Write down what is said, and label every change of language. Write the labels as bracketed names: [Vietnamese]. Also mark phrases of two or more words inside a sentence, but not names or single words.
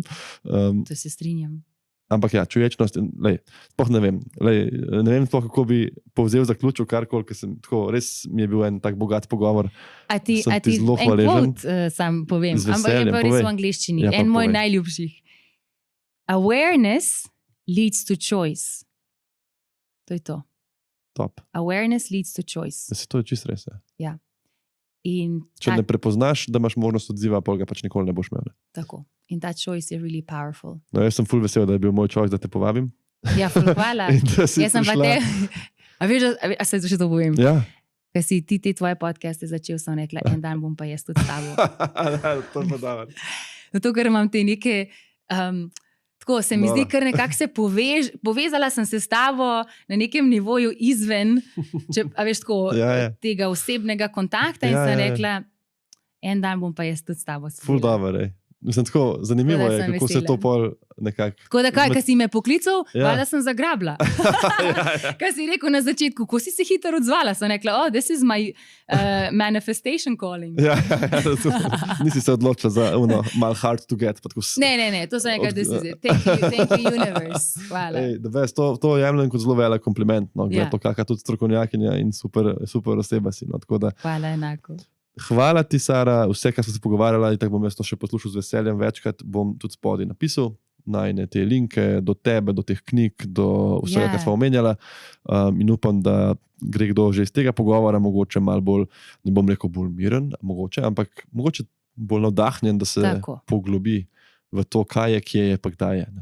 [Slovenian] To se strinjam. Ampak ja, čuječnost, sploh ne vem, sploh kako bi povzel, zaključil karkoli, ker sem tako, res mi je bil en tak bogat pogovor. A ti zelo hvaležen. En quote sam povem, ampak je pa res v angliščini. En moj najljubših. [English] Awareness leads to choice. [Slovenian] To je to. Top. [English] Awareness leads to choice. [Slovenian] To je čist res. Ja. Če ne prepoznaš, da imaš možnost odziva, pa ga pač nikoli ne boš imel. Tako. In ta choice je [English] really powerful. [Slovenian] No, jaz sem ful vesel, da je bil moj choice, da te povabim. Ja, ful hvala. Jaz sem pa te... A veš, a se še to povem? Ja. Ker si ti tvoje podcaste začel, sem rekla, en dan bom pa jaz tudi s tabo. To pa davar. Zato, ker imam te neke. Tako se mi zdi, ker nekako se povezala sem se s tabo na nekem nivoju izven tega osebnega kontakta in sem rekla, en dan bom pa jaz tudi s tabo spila. Ful dobro, Mislim, tako zanimivo je, kako se to pol nekako... Tako da kaj si me poklical, da sem zagrabila. Kaj si rekel na začetku, ko si se hitro odzvala, sem rekla, [English] this is my manifestation calling. [Slovenian] Nisi se odločila za mal [English] hard to get. [Slovenian] Ne, to sem rekla, [English] this is it. Thank you universe. [Slovenian] Hvala. To jemljem kot zelo velik kompliment, to kakšna tudi strokovnjakinja in super oseba si. Hvala enako. Hvala ti, Sara, vse, kar smo se pogovarjali, tako bom jaz to še poslušal z veseljem, večkrat bom tudi spodaj napisal najne te linke do tebe, do teh knjig, do vsega, kar smo omenjala, in upam, da gre kdo že iz tega pogovora, mogoče malo bolj, ne bom rekel bolj miren, ampak mogoče bolj navdahnjen, da se poglobi v to, kaj je, kje je, pa kdaj je.